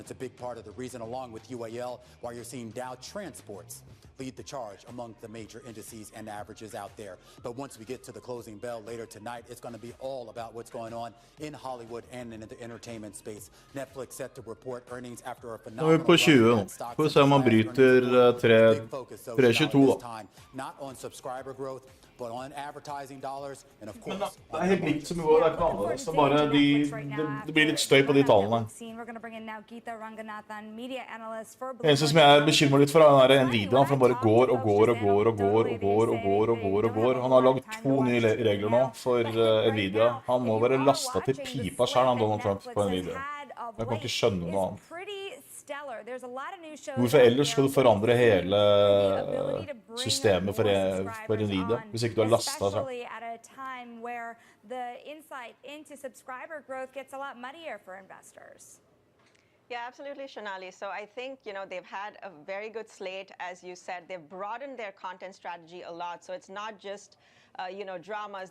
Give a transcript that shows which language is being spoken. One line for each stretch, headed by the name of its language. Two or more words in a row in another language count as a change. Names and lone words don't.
English: It's a big part of the reason, along with UAL, why you're seeing Dow Transports lead the charge among the major indices and averages out there. But once we get to the closing bell later tonight, it's going to be all about what's going on in Hollywood and in the entertainment space. Netflix set to report earnings after a
Norwegian: Nå er vi på 20 nå. Får vi se om han bryter 3.22 da.
English: Not on subscriber growth, but on advertising dollars, and of
Norwegian: Men
English: course.
Norwegian: det er helt likt som i går, det er ikke noe annerledes. Det er bare det blir litt støy på de tallene. Det eneste som jeg er bekymret litt for er den Nvidia, for han bare går og går og går og går og går og går og går og går. Han har laget 2 nye regler nå for Nvidia. Han må være lastet til pipa selv, han Donald Trump, på Nvidia. Jeg kan ikke skjønne noe annet. Hvorfor ellers skal du forandre hele systemet for Nvidia, hvis ikke du har lastet seg?
English: Yeah, absolutely, Shonali. So I think, they've had a very good slate, as you said. They've broadened their content strategy a lot. So it's not just, dramas.